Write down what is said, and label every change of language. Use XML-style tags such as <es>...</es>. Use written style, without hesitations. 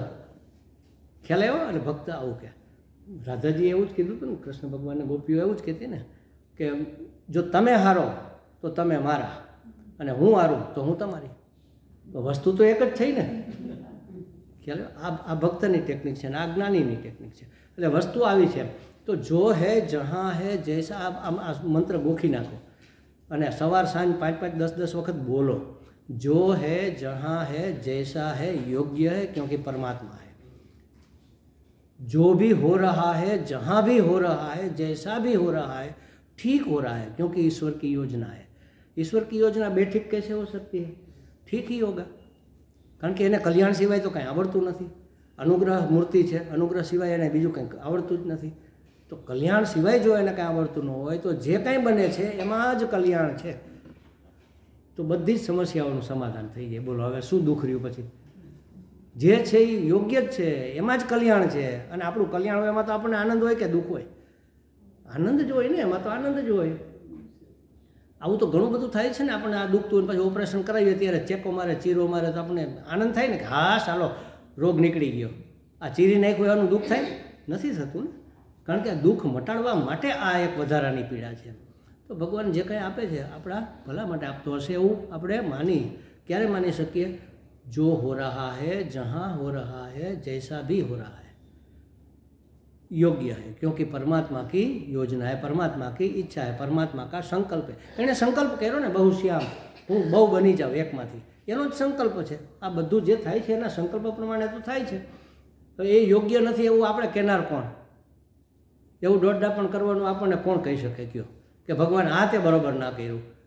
<gu>ખ્યાલ આવ્યો? એટલે ભક્ત આવું કે રાધાજી એવું જ કીધું હતું ને, કૃષ્ણ ભગવાનને ગોપીઓ એવું જ કહેતી ને કે જો તમે હારો તો તમે મારા અને હું હારું તો હું તમારી. તો વસ્તુ તો એક જ થઈ ને. ખ્યાલ આ ભક્તની ટેકનિક છે ને આ જ્ઞાનીની ટેકનિક છે. એટલે વસ્તુ આવી છે. તો</gu> <hi>જો હે જહાં હે જૈસા,</hi> <gu>આ મંત્ર ગોખી નાખો અને સવાર સાંજ 5-5 10-10 વખત બોલો.</gu> <hi>જો હે જહાં હે जैसा है योग्य है क्योंकि परमात्मा है. जो भी हो रहा है जहाँ भी हो रहा है जैसा भी हो रहा है ठीक हो रहा है क्योंकि ईश्वर की योजना है. ईश्वर की योजना बेठीक कैसे हो सकती है? ठीक ही होगा,</hi> <gu>કારણ કે એને કલ્યાણ સિવાય તો કાંઈ આવડતું નથી. અનુગ્રહ મૂર્તિ છે, અનુગ્રહ સિવાય એને બીજું કંઈક આવડતું જ નથી. તો કલ્યાણ સિવાય જો એને કાંઈ આવડતું ન હોય તો જે કાંઈ બને છે એમાં જ કલ્યાણ છે. તો બધી જ સમસ્યાઓનું સમાધાન થઈ જાય. બોલો હવે શું દુઃખ રહ્યું પછી? જે છે એ યોગ્ય જ છે, એમાં જ કલ્યાણ છે. અને આપણું કલ્યાણ હોય એમાં તો આપણને આનંદ હોય કે દુઃખ હોય? આનંદ જ હોય ને, એમાં તો આનંદ જ હોય. આવું તો ઘણું બધું થાય છે ને. આપણને આ દુખતું હોય પછી ઓપરેશન કરાવીએ ત્યારે ચેકો મારે, ચીરો મારે તો આપણને આનંદ થાય ને કે હા ચાલો રોગ નીકળી ગયો. આ ચીરી નાખ્યું એનું દુઃખ થાય? નથી થતું ને, કારણ કે દુઃખ મટાડવા માટે આ એક વધારાની પીડા છે. તો ભગવાન જે કંઈ આપે છે આપણા ભલા માટે આપતો હશે એવું આપણે ક્યારે માની શકીએ?</gu> <hi>જો હો રહા હૈ જહાં હો રહા હૈ જૈસા भी हो रहा है योग्य है क्योंकि परमात्मा की योजना है, परमात्मा की ઈચ્છા है, परमात्मा का संकल्प है.</hi> <gu>એણે સંકલ્પ કર્યો ને બહુ શ્યામ, હું બહુ બની જાઉં એકમાંથી, એનો જ સંકલ્પ છે. આ બધું જે થાય છે એના સંકલ્પ પ્રમાણે તો થાય છે. તો એ યોગ્ય નથી એવું આપણે કહેનાર કોણ? એવું દોડડાપણ કરવાનું આપણને કોણ કહી શકે? કયો કે ભગવાન આ તે બરોબર ના કર્યું.</gu>